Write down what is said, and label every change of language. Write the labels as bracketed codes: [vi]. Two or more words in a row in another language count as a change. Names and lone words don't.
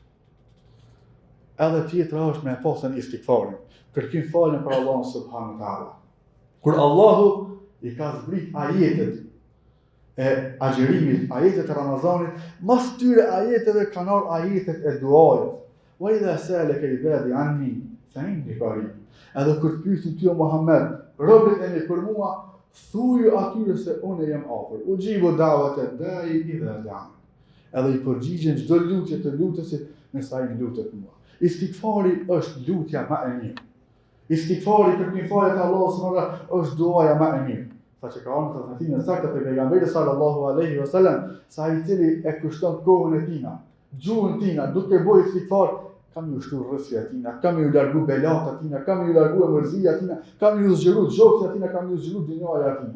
[sq] Edhe tjetra është me pasën istikfarin, kërkim falën për Allahun [ar] سبحانه تعالى. [sq] Kur Allahu i ka zbrit ajetet e agjerimit, ajetet e Ramazanit, mas tyre ajeteve kanë ardhur ajetet e duajit. [ar] وإذا سألك عبادي عني فإني قريب. [sq] Edhe kur pyesin ty o Muhammed, robët e mi për mua, thuju atyre se unë jam afër. [ar] أجيب دعوة الداع إذا دعان. [sq] Edhe i përgjigjen çdo lutje të lutësit nëse ai lutet mua. Istikfari është lutja më e mirë. Istikfari kërkim falje te Allahu [ar] سبحانه وتعالى [sq] është duaja më e mirë. Sa që ka ardhur transmetimin e saktë për pejgamberin [ar] صلى الله عليه وسلم, [sq] sa i cili e kushton kohën e tina, gjuhën tina, duke bërë istikfar, kam ju shtu rrëfi atina, kam ju largu belat atina, kam ju largu mërzia atina, kam ju zgjeru gjokë atina, kam ju zgjeru dynjaja atina.